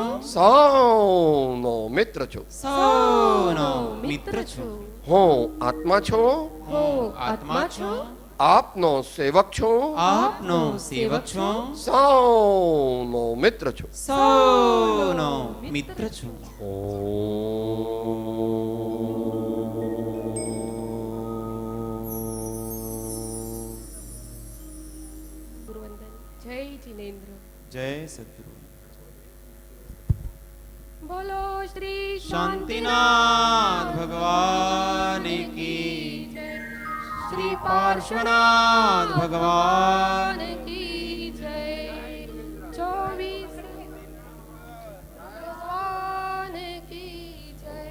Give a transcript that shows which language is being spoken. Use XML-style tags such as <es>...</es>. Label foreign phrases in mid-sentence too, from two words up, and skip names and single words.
<gu>સૌનો મિત્ર છું. સૌનો મિત્ર છું. હું આત્મા છું, હું આત્મા છું, આપનો સેવક છું, આપનો સેવક છું, સૌનો મિત્ર છું. સૌનો મિત્ર છું.</gu> <hi>गुरुवंदन। जय जिनेन्द्र। जय सद्गुरु। बोलो श्री शांतिनाथ भगवान की जय। श्री पार्श्वनाथ भगवान की जय। 24 भगवान की जय।</hi>